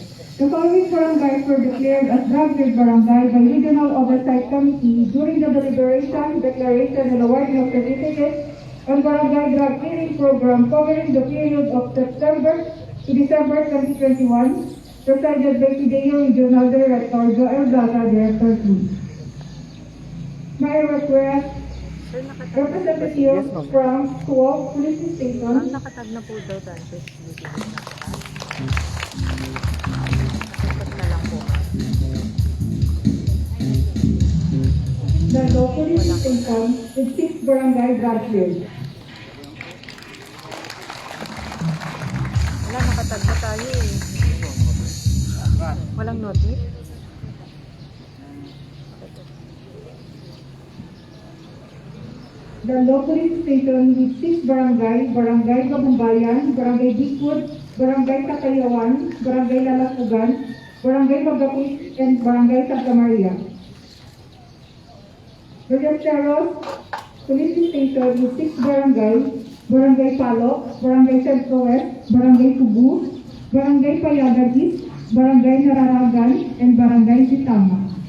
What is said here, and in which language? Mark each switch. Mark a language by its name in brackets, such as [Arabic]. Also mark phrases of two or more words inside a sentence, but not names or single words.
[English] The following barangays were declared as drafted barangay by Regional Oversight Committee during the deliberation, declaration, and awarding of certificates on Barangay Drug Clearing Program covering the period of September to December 2021, presided by Pideo Regional Director Joel Blaga, Director 2. May request representatives from Suwok Police Station. [Filipino] Ang nakatag na po daw dahil na lang po. [English] The local police station with 6 barangay branches. [Filipino] Wala, nakatag na tayo eh. Walang notice? [English] The local police station with 6 barangay, Barangay Kabumbayan, Barangay Bigwood, Barangay Katayawan, Barangay Lalapugan, Barangay Magapit, and Barangay Santa Maria. The Rancheros Police Station with 6 barangay, Barangay Palok, Barangay Centro West, Barangay Tubu, Barangay Payagan East, Barangay Nararagan, and Barangay Sitama.